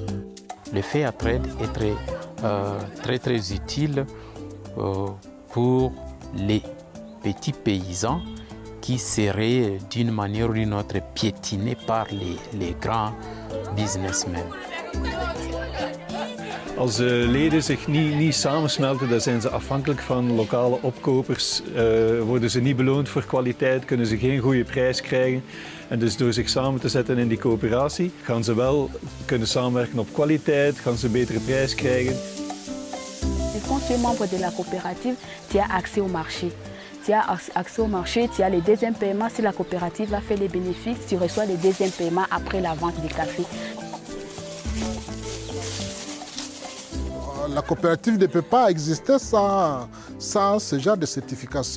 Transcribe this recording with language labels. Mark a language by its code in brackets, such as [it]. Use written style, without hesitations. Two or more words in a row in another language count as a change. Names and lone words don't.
[fr] Le [en] fair trade [fr] est très utile pour les petits paysans qui seraient d'une manière ou d'une autre piétinés par les grands businessmen. [nl] Als de leden zich niet samensmelten, dan zijn ze afhankelijk van lokale opkopers. Worden ze niet beloond voor kwaliteit, kunnen ze geen goede prijs krijgen. En dus door zich samen te zetten in die coöperatie, gaan ze wel kunnen samenwerken op kwaliteit, gaan ze een betere prijs krijgen. [fr] Quand tu es membre de la coopérative, tu as accès au marché. Tu as accès au marché, tu as les deuxièmes paiements. Si la coopérative a fait les bénéfices, tu reçois les deuxièmes paiements après la vente du café. La coopérative ne peut pas exister sans ce genre de certification.